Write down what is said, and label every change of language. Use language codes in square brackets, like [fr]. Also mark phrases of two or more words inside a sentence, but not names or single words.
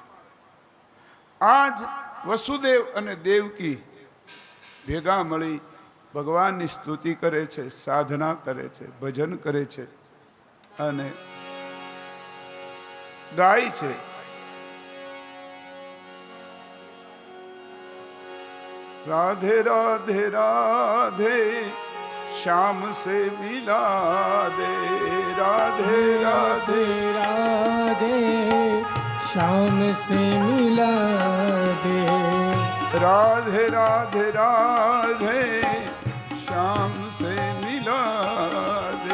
[gu] આજ વસુદેવ અને દેવકી ભેગા મળી ભગવાનની સ્તુતિ કરે છે, સાધના કરે છે, ભજન કરે છે અને ગાય છે. [hi] રાધે રાધે રાધે श्याम से मिला दे, राधे राधे राधे श्याम से मिला दे, राधे राधे राधे श्याम से मिला दे,